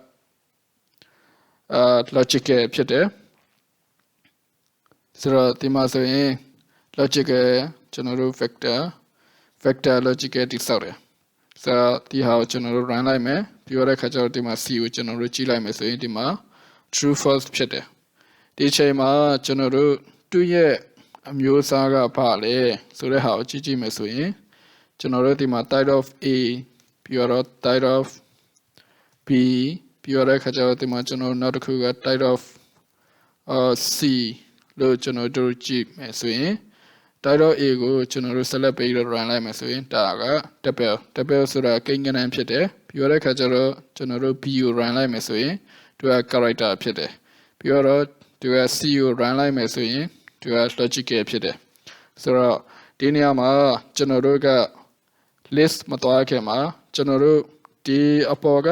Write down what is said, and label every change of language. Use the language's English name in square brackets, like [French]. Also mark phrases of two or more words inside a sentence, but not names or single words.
[Burmese] logical ဖြစ်တယ်ဆိုတော့ဒီမှာဆိုရင် logical ကျွန်တော်တို့ [English] factor logical [Burmese] တိစောက်တယ်ဆိုတော့ဒီဟာကိုကျွန်တော်တို့ run လိုက်မယ်ပြီးတော့ခါကျတော့ဒီမှာ C ကိုကျွန်တော်တို့ကြည့်လိုက်မယ်ဆိုရင်ဒီမှာ [English] true false [Burmese] ဖြစ်တယ်ဒီချိန်မှာကျွန်တော်တို့သူ့ရဲ့အမျိုးအစားကဘာလဲဆိုတဲ့ဟာကိုကြည့်မယ်ဆို ရင်ကျွန်တော်တို့ဒီမှာ [English] type of A [Burmese] ပြီးတော့ [English] type of B [Burmese] ပြီးတော့ခါကျတော့ဒီမှာကျွန်တော်နောက်တစ်ခုက [English] type of C [Burmese] လို့ကျွန်တော်တို့ကြည့်မယ်ဆိုရင် [English] type of A [Burmese] ကိုကျွန်တော်တို့ select ပြီးတော့ run လိုက်မယ်ဆိုရင်ဒါ က double ဆိုတာကိန်းဂဏန်းဖြစ်တယ်ပြီးတော့ခါကျတော့ကျွန်တော်တို့ B ကို run လိုက်မယ်ဆိုရင်သူက character ဖြစ်တယ်ပြီးတော့သူက C ကို run လိုက်မယ် ဆိုရင်သူက logical ဖြစ်တယ်ဆိုတော့ဒီနေရာမှာကျွန်တော်တို့က list မသွားခင်မှာကျွန်တော်တို့ဒီအပေါ်က